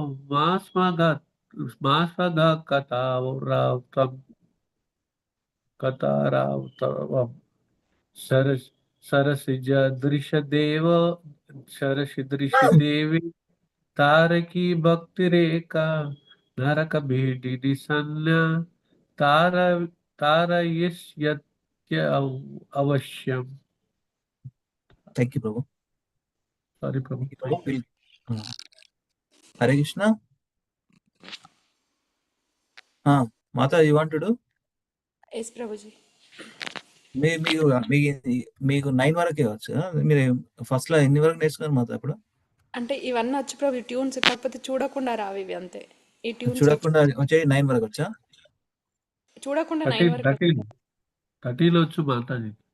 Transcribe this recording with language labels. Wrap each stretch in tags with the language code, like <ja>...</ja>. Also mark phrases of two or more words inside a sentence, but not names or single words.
<sa>कतारावतवम् सरसिजदृशदेवे तारकी भक्तिरेका नरक भीडिनि सन्न्या तार तारयिष्यत्य अवश्यम्.</sa> <en>thank you Prabhu. Sorry, Prabhu.</en> <sa>హరే కృష్ణ.</sa> <en>Mata you want to do?</en> <te>ఎస్ ప్రభుజీ. మీకు 9 వరకే వచ్చు. మీరు ఫస్ట్ లో ఎన్ని వరకు నేర్చుకున్నారు మాతో ఇప్పుడు? అంటే ఇవన్నీ వచ్చు ప్రభు, ట్యూన్స్, కాకపోతే చూడకుండా రావు ఇవి అంతే. ఈ ట్యూన్స్ చూడకుండా వచ్చే 9 వరకు వచ్చా? చూడకుండా 9 వరకు 13 వచ్చు మాతాజీ.</te>